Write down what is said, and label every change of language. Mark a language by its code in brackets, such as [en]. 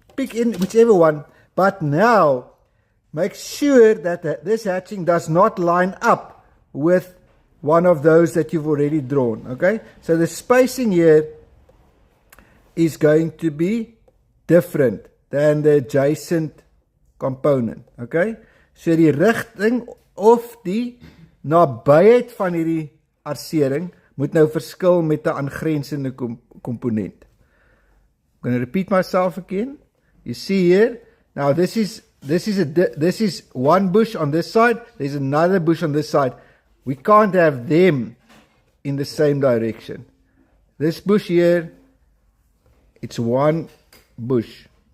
[en] Pick in whichever one. But now, make sure that this hatching does not line up with one of those that you've already drawn. Okay? So the spacing here is going to be different than the adjacent component. Okay? [af] So die rigting of die nabyheid van hierdie arsering moet nou verskil met 'n aangrensende komponent. [en] I'm going to repeat myself again. You see here, now this is one bush on this side, there's another bush on this side. We can't have them in the same direction. This bush here, it's one bush.